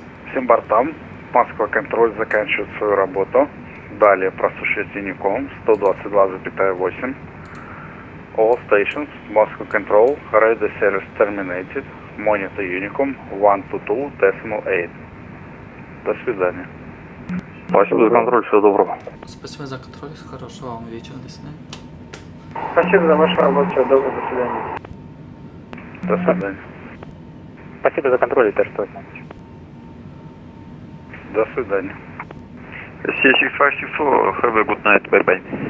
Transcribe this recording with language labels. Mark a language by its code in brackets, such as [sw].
[ru] Всем бортам, Москва контроль заканчивает свою работу. Далее прослушайте Unicom 122,8. [en] All stations, Moscow control, radio service terminated. Monitor Unicom 122.8. [ru] До свидания. Спасибо за контроль, всего доброго. Спасибо за контроль, хорошего вам вечера, до свидания. Спасибо за вашу работу, всего доброго, до свидания. До свидания. Спасибо за контроль, это что? До свидания. [en] C654, have a good night, bye bye.